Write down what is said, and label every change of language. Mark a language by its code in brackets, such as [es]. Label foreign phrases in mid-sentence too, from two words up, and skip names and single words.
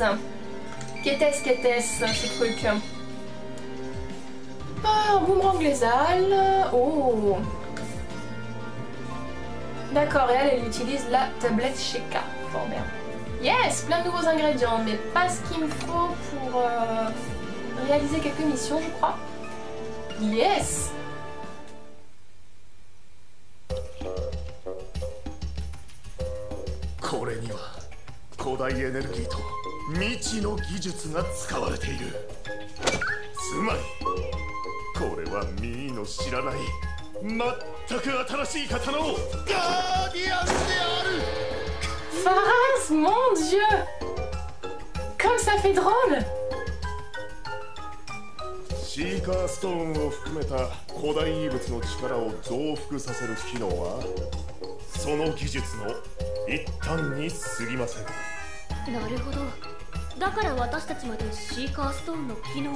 [fr] Qu'était-ce ce truc? Ah, boomerang lézal. Oh. D'accord, et elle utilise la tablette Sheka. Fort bien. Yes, plein de nouveaux ingrédients, mais pas ce qu'il me faut pour réaliser quelques missions, je crois. Yes. [ja] これには古代エネルギーと未知の技術が使われている。つまりこれはミーの知らない全く新しい刀のガーディアンである。 [fr] Faraz, mon Dieu! Comme ça fait drôle! [ja] シーカーストーンを含めた古代遺物の力を増幅させる機能はその技術の一端に過ぎません。なるほど。だから私たちまでシーカーストーンの機能を。